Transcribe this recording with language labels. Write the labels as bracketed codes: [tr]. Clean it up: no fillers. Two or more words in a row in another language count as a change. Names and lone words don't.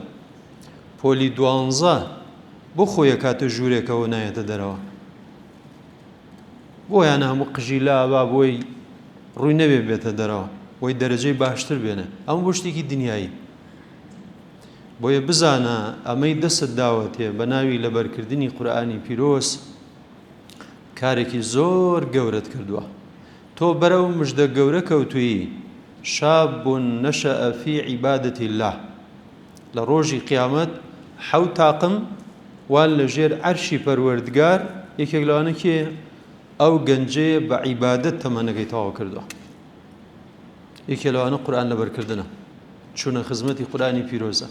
[ckb] پۆلی 12 بۆ خۆیە کاتە ژوورێکەوە نایەتە دەرەوە، بۆیانە هەموو قژی لابا بۆی ڕووی نەبێ بێتە دەرەوە، بۆی دەرەجەی باشتر بێنێ. ئەمە بۆ شتێکی دنیایی. بۆیە بزانە ئەمەی دەست داوەتێ بە ناوی لەبەرکردنی قورئانی پیرۆز کارێکی زۆر گەورەت کردووە. تۆ بەرەو مژدە گەورە کەوتووی، [ar] شاب نشأ في عبادة الله. [ckb] لە ڕۆژی قیامەت حەوت تاقم وان لە ژێر عەرشی پەروەردگار یەکێک لەوانە کێ ئەو گەنجەیە بە عیبادەت تەمەنەکەی تەواو کردووە. یەکێک لەوانە قورئان لەبەرکردنە، چوونە خزمەتی قورئانی پیرۆزە.